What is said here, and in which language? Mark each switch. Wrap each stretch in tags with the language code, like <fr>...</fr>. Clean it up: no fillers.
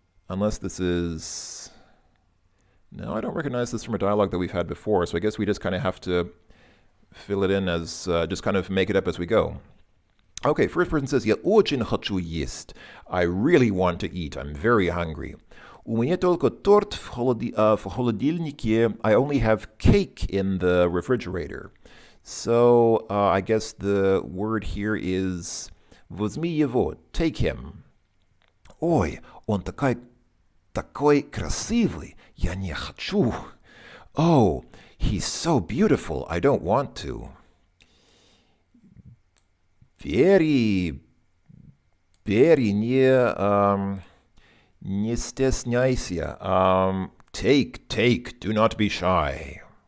<en>Unless this is... No, I don't recognize this from a dialogue that we've had before, so I guess we just kind of have to fill it in as, just kind of make it up as we go. Okay, first person says,</en> <ru>Я очень хочу есть.</ru> <en>I really want to eat. I'm very hungry.</en> <ru>У меня только торт в холодильнике.</ru> <en>I only have cake in the refrigerator. So, I guess the word here is</en> <ru>возьми его,</ru> <en>take him.</en> <ru>Ой, он такой красивый, я не хочу.</ru> <en>Oh, he's so beautiful, I don't want to.</en> <ru>Бери, не стесняйся.</ru> <en>Take, do not be shy.</en>